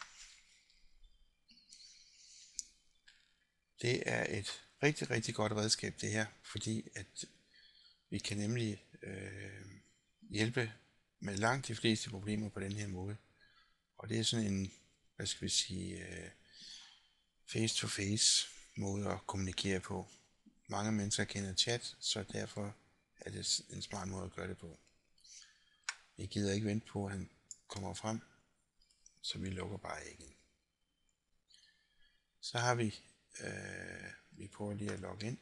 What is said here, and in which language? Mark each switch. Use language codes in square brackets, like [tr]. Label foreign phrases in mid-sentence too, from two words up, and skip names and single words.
[da] Det er et rigtig, rigtig godt redskab det her, fordi at vi kan nemlig hjælpe med langt de fleste problemer på den her måde. Og det er sådan en, hvad skal vi sige, [en] face to face. [da] måde at kommunikere på. Mange mennesker kender chat, så derfor er det en smart måde at gøre det på. Vi gider ikke vente på, at han kommer frem, så vi lukker bare igen. Så har vi prøver lige at logge ind.